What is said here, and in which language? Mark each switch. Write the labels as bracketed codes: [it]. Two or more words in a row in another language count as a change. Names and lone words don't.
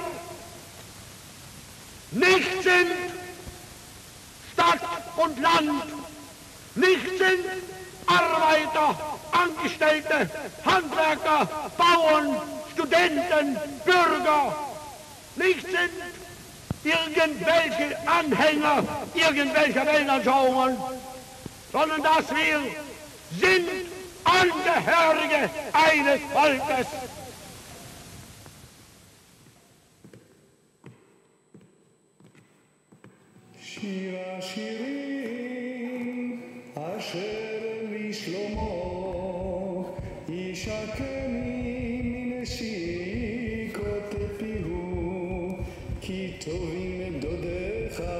[de] nicht sind Stadt und Land, nicht sind Arbeiter, Angestellte, Handwerker, Bauern, Studenten, Bürger, nicht sind irgendwelche Anhänger irgendwelcher Weltanschauungen, sondern dass wir sind Angehörige eines Volkes. [he] שירה שירים אשר לשלמה ישקני מנשיקות פיהו כי טובים דודיך